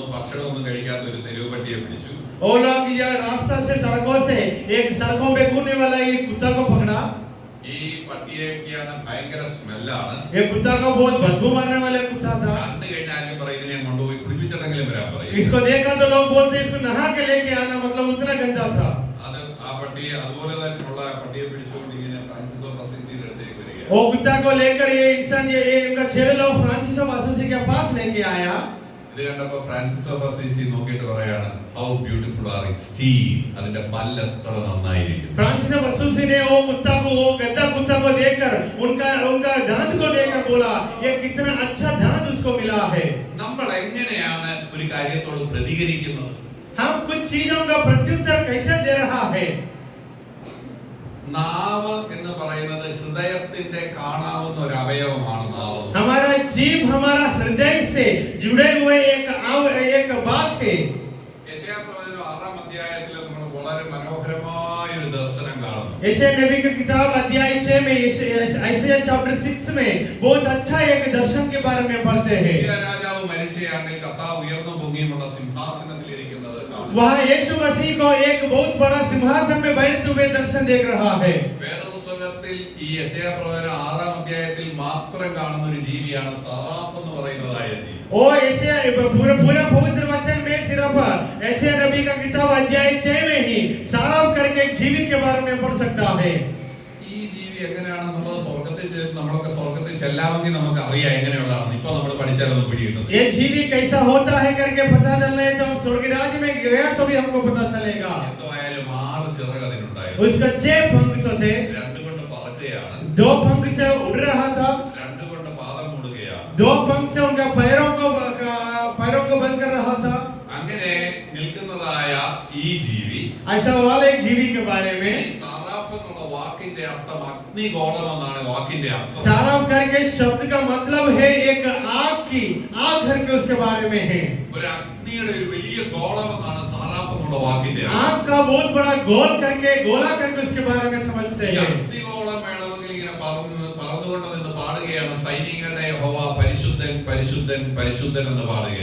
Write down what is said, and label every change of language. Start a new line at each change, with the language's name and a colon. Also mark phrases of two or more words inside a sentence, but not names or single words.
Malayalam: ഭക്ഷണമൊന്നും കഴിക്കാത്ത ഒരു തെരുവ് പട്ടിയെ പിടിച്ചു.
Hindi: वो लोग ये रास्ता से सड़कों से एक सड़कों पे घूमने वाला एक कुत्ता को पकड़ा.
Malayalam: ഈ പട്ടിയൊക്കെയാണ് ഭയങ്കര സ്മെല്ലാണ്.
Hindi: ये कुत्ता को बहुत बदबू मारने वाला कुत्ता था.
Malayalam: കണ്ടു കഴിഞ്ഞാലും പറയും ഇതിനെ കൊണ്ടുപോയി കുളിപ്പിച്ചിട്ടെങ്കിലും വരാൻ പറയും.
Hindi: इसको देखा तो लोग बोलते इसको नहा के लेके आना, मतलब उतना गंदा था.
Malayalam: അത് ആ പട്ടിയെ അതുപോലെ തന്നെയുള്ള പട്ടിയെ പിടിച്ചുകൊണ്ട് ഇങ്ങനെ ഫ്രാൻസിസ് ഓഫ് അസീസിയുടെ അടുത്തേക്ക് വരിക.
Hindi: वो कुत्ता को लेकर ये इंसान ये इनका चेले लोग फ्रांसिस ऑफ असीसी के पास लेके आया.
Malayalam: ഇത് കണ്ടപ്പോ ഫ്രാൻസിസ് ഓഫ് അസീസി നോക്കിയിട്ട് പറയാണ്,
English: How beautiful are its teeth,
Malayalam: അതിന്റെ പല്ല് എത്ര നന്നായിരിക്കും.
Hindi: फ्रांसिस ऑफ असीसी ने वो कुत्ता को, वो गंदा कुत्ता को देखकर उनका दांत को देखकर बोला ये कितना अच्छा दांत उसको मिला है.
Malayalam: നമ്മൾ എങ്ങനെയാണ് ഒരു കാര്യത്തോട് പ്രതികരിക്കുന്നത്?
Hindi: हम कुछ चीजों का प्रत्युत्तर कैसे दे रहा है?
Malayalam: നാവ് എന്ന് പറയുന്നത് ഹൃദയത്തിന്റെ കാണാവുന്ന ഒരു അവയവമാണ് നാവ്.
Hindi: हमारा जीभ हमारा हृदय से जुड़े हुए एक बात है.
Malayalam: യെശയ്യാപ്രവചനം 6-ാം അധ്യായത്തിൽ നമ്മൾ വളരെ മനോഹരമായ ഒരു ദർശനം കാണുന്നു.
Hindi: यशायाह नबी की किताब अध्याय 6 में यशायाह चैप्टर 6 में बहुत अच्छा एक दर्शन के बारे में पढ़ते हैं.
Malayalam: യെശയ്യാ രാജാവ് മരിച്ചയാണ്ടിൽ കർത്താവ് ഉയർന്നു പൊങ്ങിയുമുള്ള സിംഹാസനത്തിൽ ഇരിക്കുന്നത് കാണുന്നു.
Hindi: वहाँ यीशु मसीह को एक बहुत बड़ा सिंहासन में बैठते हुए दर्शन देख रहा है.
Malayalam: വേദപുസ്തകത്തിൽ ഈ യെശയ്യാ പ്രവചനം 6-ാം അധ്യായത്തിൽ മാത്രം കാണുന്ന ഒരു ജീവിയാണ് സറാഫ് എന്ന് പറയുന്നതായ ജീവി.
Hindi: ओ यशायाह पूरा पवित्र वचन में सिर्फ यशायाह नबी का किताब अध्याय 6 में ही साराफ करके एक जीवी के बारे में पढ़ सकता है.
Malayalam: ഈ ജീവി എങ്ങനെയാണെന്നുള്ളത് നമ്മളൊക്കെ സ്വർഗത്തിൽ ചെല്ലാമെങ്കിൽ നമുക്ക് അറിയാം എങ്ങനെയുള്ളതാണ്. ഇപ്പൊ നമ്മൾ പഠിച്ചാലൊന്നും പിടികിട്ടും.
Hindi: ये जीवी कैसा होता है करके पता चलना है तो हम स्वर्ग राज्य में गया तो भी हमको पता चलेगा.
Malayalam: എന്തായാലും 6 ചിറക് അതിനുണ്ടായിരുന്നു.
Hindi: उसका 6 पंख तो थे.
Malayalam: 2 കൊണ്ട് പറക്കുകയാണ്.
Hindi: 2 पंख से उड़ रहा था.
Malayalam: 2 കൊണ്ട് പാദം മൂടുകയാണ്.
Hindi: 2 पंख से उनका पैरों को बंद कर रहा था.
Malayalam: അങ്ങനെ നിൽക്കുന്നതായ ഈ ജീവി,
Hindi: ऐसा वाले एक जीवी के बारे में
Malayalam: ഈ സറാഫ് എന്നുള്ള വാക്കിന്റെ അർത്ഥം അഗ്നിഗോളം എന്നാണ് വാക്കിന്റെ അർത്ഥം.
Hindi: साराफ करके शब्द का मतलब है एक आग करके उसके बारे में है.
Malayalam: ഒരു അഗ്നിയുടെ ഒരു വലിയ ഗോളം എന്നാണ് സറാഫ് എന്നുള്ള വാക്കിന്റെ അർത്ഥം.
Hindi: आग का बहुत बड़ा गोला करके उसके बारे में समझते
Malayalam: ഈ
Hindi: हैं.
Malayalam: അഗ്നിഗോളം വേണമെങ്കിൽ ഇങ്ങനെ പറന്നുകൊണ്ട് നിന്ന് പാടുകയാണ്, സൈനികരുടെ യഹോവ പരിശുദ്ധൻ പരിശുദ്ധൻ പരിശുദ്ധൻ എന്ന് പാടുകയാണ്.